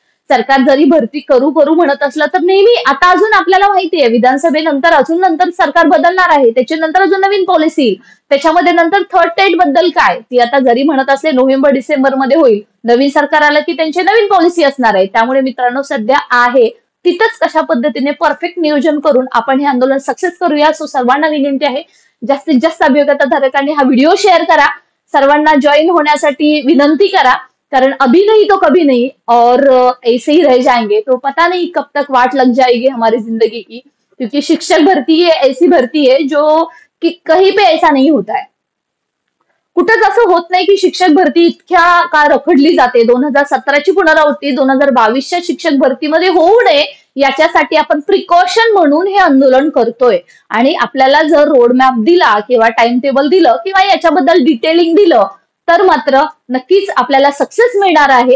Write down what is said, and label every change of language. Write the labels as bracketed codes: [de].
[mr] सरकार जरी भरती करू म्हणत असलं तर नेहमी, आता अजून आपल्याला माहिती आहे विधानसभेनंतर अजून नंतर सरकार बदलणार आहे, त्याच्यानंतर अजून नवीन पॉलिसी, त्याच्यामध्ये नंतर थर्ड टेट बद्दल काय, ती आता जरी म्हणत असले नोव्हेंबर-डिसेंबर मध्ये होईल, नवीन सरकार आलं की त्यांची नवीन पॉलिसी असणार आहे. त्यामुळे मित्रांनो सध्या आहे तिथंच कशा पद्धतीने परफेक्ट नियोजन करून आपण हे आंदोलन सक्सेस करूया. सो सर्वांना विनंती आहे, जास्तीत जास्त अभियोग्यता धारकांनी हा व्हिडिओ शेअर करा, सर्वांना जॉईन होण्यासाठी विनंती करा. [hi] कारण अभी नहीं तो कभी नहीं और ऐसे ही रह जाएंगे तो पता नहीं कब तक वाट लग जाएगी हमारी जिंदगी की. क्योंकि शिक्षक भर्ती ये ऐसी भर्ती है जो कि कहीं पे ऐसा नहीं होता है. [mr] कुठंच असं होत नाही की शिक्षक भरती इतक्या काळ रखडली जाते. 2017ची पुनरावृत्ती 2022च्या शिक्षक भरतीमध्ये होऊ नये याच्यासाठी आपण प्रिकॉशन म्हणून हे आंदोलन करतोय. आणि आपल्याला जर रोडमॅप दिला किंवा टाइम टेबल दिलं किंवा याच्याबद्दल डिटेलिंग दिलं तर मात्र नक्कीच आपल्याला सक्सेस मिळणार आहे.